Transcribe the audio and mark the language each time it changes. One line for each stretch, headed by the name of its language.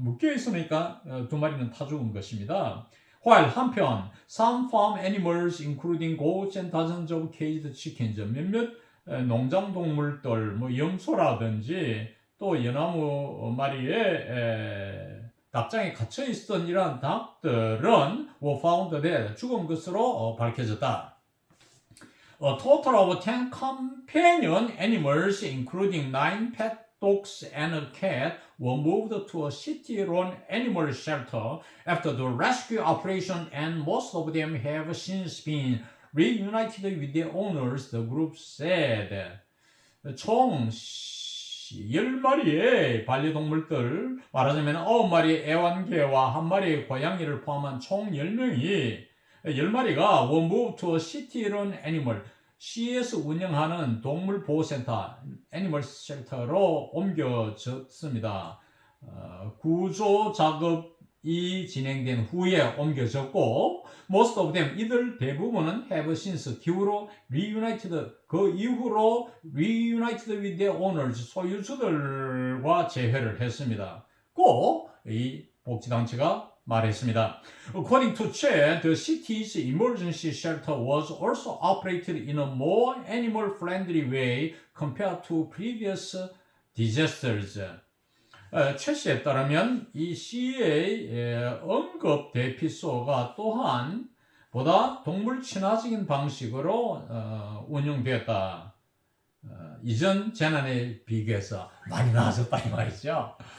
Korean: 묶여 있으니까 2마리는 타 죽은 것입니다. while 한편
English: some farm animals including goats and dozens of caged chickens,
Korean: 몇몇 농장 동물들 뭐 염소라든지 또 연나무 마리에 닭장에 갇혀 있었던 이러한 닭들은
English: were found dead,
Korean: 죽은 것으로 밝혀졌다.
English: A total of 10 companion animals, including 9 pet dogs and a cat, were moved to a city-run animal shelter after the rescue operation, and most of them have since been reunited with their owners, the group said.
Korean: 총 10마리의 반려동물들, 말하자면 9마리의 애완개와 1마리의 고양이를 포함한 총 10마리가
English: were moved to a city-run animal,
Korean: 시에서 운영하는 동물보호센터, 애니멀 쉘터로 옮겨졌습니다. 구조 작업이 진행된 후에 옮겨졌고,
English: most of them,
Korean: 이들 대부분은
English: have since,
Korean: 기후로 reunited, 그 이후로
English: reunited with their owners,
Korean: 소유주들과 재회를 했습니다. 꼭 이 복지단체가 말했습니다.
English: According to Che, the city's emergency shelter was also operated in a more animal-friendly way compared to previous disasters.
Korean: 최 씨에 따르면 이 시의 응급 대피소가 또한 보다 동물 친화적인 방식으로 운영되었다. 이전 재난에 비교해서 많이 나아졌다 이 말이죠.